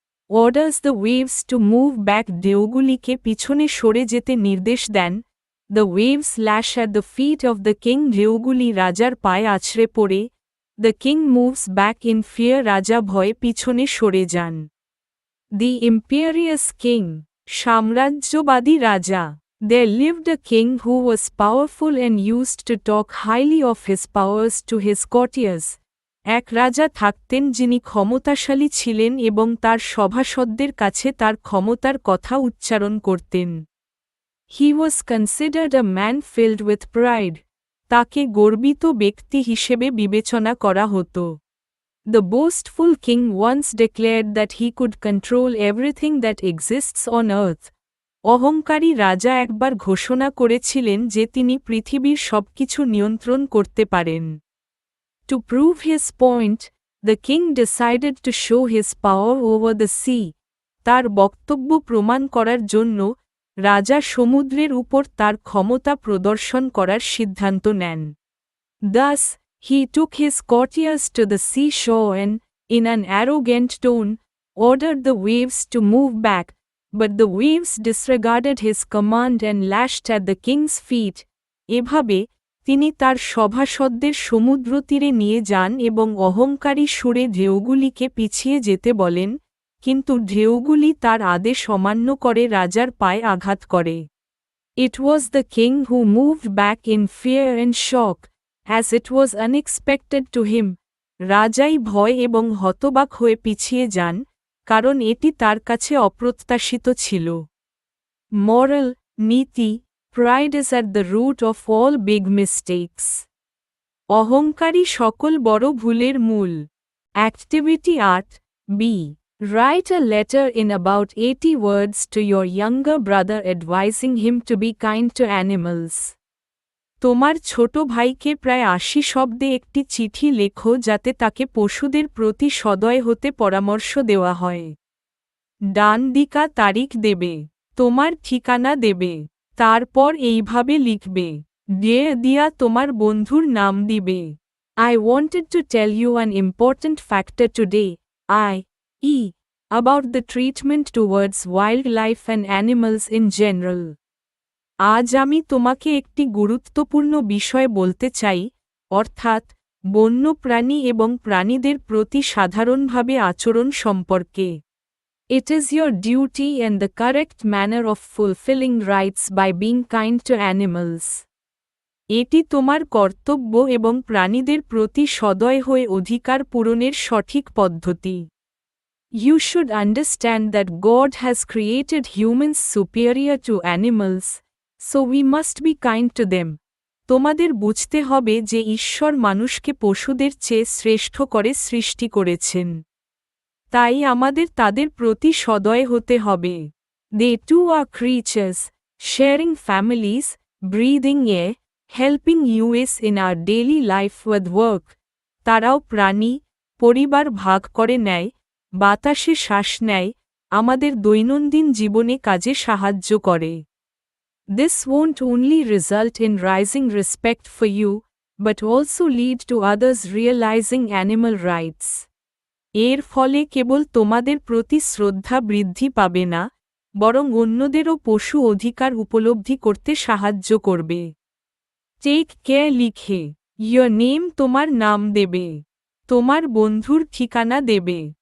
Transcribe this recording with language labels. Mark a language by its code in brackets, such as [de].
[en] orders the waves to move back, [bn] ঢেউগুলিকে পিছনে সরে যেতে নির্দেশ দেন। [en] the waves lash at the feet of the king, [bn] ঢেউগুলি রাজার পায়ে আছড়ে পড়ে। [en] the king moves back in fear, [bn] রাজা ভয়ে পিছনে সরে যান। [en] the imperious king, [bn] সাম্রাজ্যবাদী রাজা। [en] There lived a king who was powerful and used to talk highly of his powers to his courtiers. [bn] এক রাজা থাকতেন যিনি ক্ষমতাশালী ছিলেন এবং তার সভাসদদের কাছে তার ক্ষমতার কথা উচ্চারণ করতেন। [en] He was considered a man filled with pride. [bn] তাকে গর্বিত ব্যক্তি হিসেবে বিবেচনা করা হতো। [en] The boastful king once declared that he could control everything that exists on earth. [bn] অহংকারী রাজা একবার ঘোষণা করেছিলেন যে তিনি পৃথিবীর সবকিছু নিয়ন্ত্রণ করতে পারেন। [en] To prove his point, the king decided to show his power over the sea. [bn] তার বক্তব্য প্রমাণ করার জন্য রাজা সমুদ্রের উপর তার ক্ষমতা প্রদর্শন করার সিদ্ধান্ত নেন। [en] Thus, he took his courtiers to the seashore and, in an arrogant tone, ordered the waves to move back, but the waves disregarded his command and lashed at the king's feet. [bn] এভাবে তিনি তার সভাসদদের সমুদ্র তীরে নিয়ে যান এবং অহংকারী সুরে ঢেউগুলিকে পিছিয়ে যেতে বলেন, কিন্তু ঢেউগুলি তার আদেশ অমান্য করে রাজার পায়ে আঘাত করে। [en] It was the king who moved back in fear and shock, as it was unexpected to him. [bn] রাজাই ভয় এবং হতবাক হয়ে পিছিয়ে যান, কারণ এটি তার কাছে অপ্রত্যাশিত ছিল। [en] Moral, নীতি, pride is at the root of all big mistakes. [bn] অহংকারী সকল বড় ভুলের মূল। [en] Activity ৮ B, write a letter in about 80 words to your younger brother advising him to be kind to animals. [bn] তোমার ছোট ভাইকে প্রায় ৮০ শব্দে একটি চিঠি লেখো যাতে তাকে পশুদের প্রতি সদয় হতে পরামর্শ দেওয়া হয়। ডান দিকা তারিখ দেবে। তোমার ঠিকানা দেবে। তারপর এইভাবে লিখবে। দিয়া তোমার বন্ধুর নাম দিবে। [en] I wanted to tell you an important factor today, about the treatment towards wildlife and animals in general. [bn] আজ আমি তোমাকে একটি গুরুত্বপূর্ণ বিষয় বলতে চাই, অর্থাৎ বন্য প্রাণী এবং প্রাণীদের প্রতি সাধারণভাবে আচরণ সম্পর্কে। [en] It is your duty and the correct manner of fulfilling rights by being kind to animals. [bn] এটি তোমার কর্তব্য এবং প্রাণীদের প্রতি সদয় হয়ে অধিকার পূরণের সঠিক পদ্ধতি। [en] You should understand that God has created humans superior to animals, so we must be kind to them. [bn] তোমাদের বুঝতে হবে যে ঈশ্বর মানুষকে পশুদের চেয়ে শ্রেষ্ঠ করে সৃষ্টি করেছেন। তাই আমাদের তাদের প্রতি সদয় হতে হবে। [en] They too are creatures, sharing families, breathing air, helping us in our daily life with work. [bn] তারাও প্রাণী, পরিবার ভাগ করে নেয়, বাতাসে শ্বাস নেয়, আমাদের দৈনন্দিন জীবনে কাজে সাহায্য করে। [en] This won't only result in rising respect for you, but also lead to others realizing animal rights. [bn] এর ফলে কেবল তোমাদের প্রতি শ্রদ্ধা বৃদ্ধি পাবে না, বরং অন্যদেরও পশু অধিকার উপলব্ধি করতে সাহায্য করবে। [en] take care [bn] লিখে, [en] your name [bn] তোমার নাম দেবে। তোমার বন্ধুর ঠিকানা দেবে।